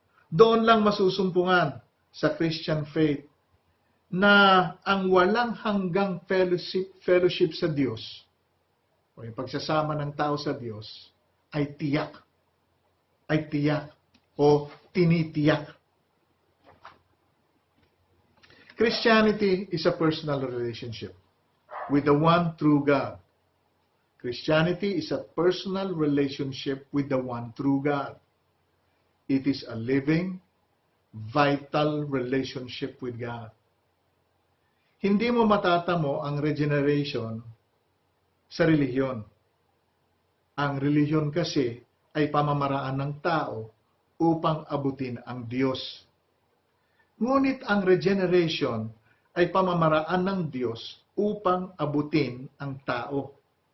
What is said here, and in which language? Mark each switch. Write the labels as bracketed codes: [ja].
[tl] Doon lang masusumpungan sa Christian faith na ang walang hanggang fellowship sa Diyos o yung pagsasama ng tao sa Diyos ay tiyak o tinitiyak. [en] Christianity is a personal relationship with the one true God. Christianity is a personal relationship with the one true God. It is a living, vital relationship with God. [tl] Hindi mo matatamo ang regeneration sa relihiyon. Ang relihiyon kasi ay pamamaraan ng tao upang abutin ang Diyos. Ngunit ang regeneration ay pamamaraan ng Diyos upang abutin ang tao.